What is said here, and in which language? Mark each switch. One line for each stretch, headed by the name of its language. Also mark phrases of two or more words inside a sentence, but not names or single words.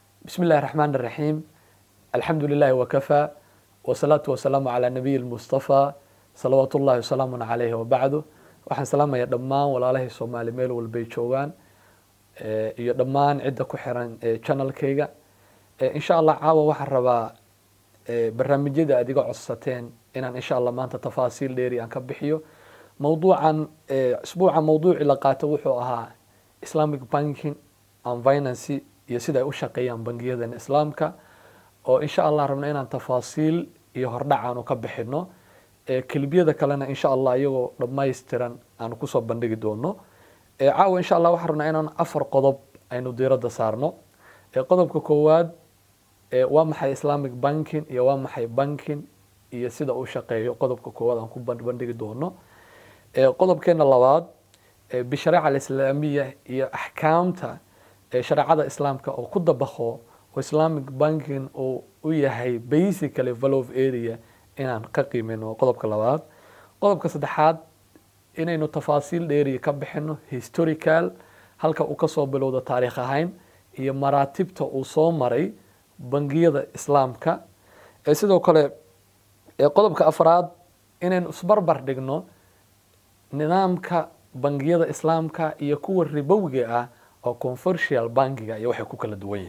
Arabic: بسم الله الرحمن الرحيم. الحمد لله وكفى والصلاة والسلام على نبي المصطفى صلوات الله وسلام عليه وبعده.
Somali: waxaan salaamayaa dhammaan walaalahay Soomaali meel walba ay joogaan iyo dhammaan cidda ku xiran channelkayga.
Arabic: إن شاء الله
Somali: caawa waxaan rabaa barnaamijyada aad iga codsateen inaan
Arabic: إن شاء الله
Somali: maanta tafaasiil dheeri aan ka bixiyo. mawduucan isbuuca mawduuci la qaato wuxuu ahaa
English: Islamic banking and finance
Somali: iyo sida ay u shaqeeyaan bangiyadan Islaamka oo
Arabic: إن شاء الله
Somali: rabna inaan tafaasiil iyo hordhac aan ka bixino. kelibiyada kalena
Arabic: إن شاء الله
Somali: iyagoo dhammaystiran aan ku soo bandhigi doono. caawa
Arabic: إن شاء الله
Somali: waxaan rabnaa inaan 4 qodob aynu diiradda saarno. qodobka koowaad waa maxay
English: Islamic banking
Somali: iyo waa maxay banking iyo sida uu shaqeeyo. qodobka koowaad aan ku bandhigi doono. qodobkeena labaad
Arabic: بالشريعة الإسلامية
Somali: iyo ahkaamta shariicada islaamka oo ku dabaqo oo
English: Islamic banking
Somali: oo u yahay basically
English: value of area
Somali: inaan ka qiimeyno. qodobka labaad. qodobka saddexaad inaynu tafaasiil dheeri ka bixino historical halka uu ka soo bilowdo taariikh ahaan iyo maraatibta uu soo maray bangiyada islaamka. sidoo kale qodobka afraad inaynu isbarbar dhigno nidaamka bangiyada islaamka iyo kuwa ribowiga ah oo commercial bankiga iyo waxay ku kala duwan yihiin.